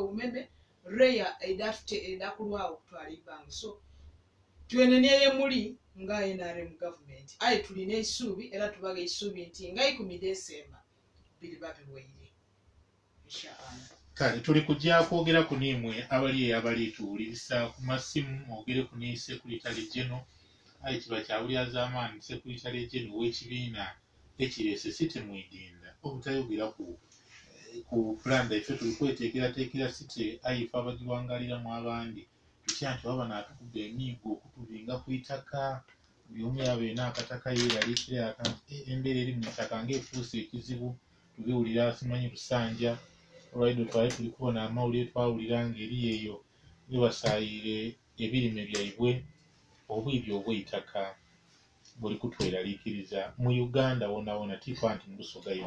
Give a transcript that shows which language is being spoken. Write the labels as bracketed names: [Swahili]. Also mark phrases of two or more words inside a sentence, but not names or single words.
[Soga] umeme Reya edakulwawo okutwala ebbanga so twenenyeyo muli nga NRM government aye tulina essuubi era tubaga essuubi nti nga 10 December biri babiweire inshallah kale tuli kujja kwogera ku nimwe abali tuwulirisa ku masimu mwogere ku ne [English] Secretary General [Soga] aye kiba kyawulira z'amaanyi [English] Secretary General [Soga] w'ekibiina ekirese site mwidinda obutayogera ku plan ife tuli kweteekerateekera site aye ife abagiwangaliramu abandi tutya nti waba naatukuba emiigo okutubinga ku itaka buli omu yabeena akataka yeeraliikira akanti embeera eri mu ttaka ng'efuuse ekizibu tubiwulira simanyi lusanja olwaido twali tuli kubona amawulire twawulira ng'eri eyo bebasaayire ebirime byaibwe obwibyo obw'eitaka buli kutweraliikiriza mu Uganda wona tifa nti Busoga yonka.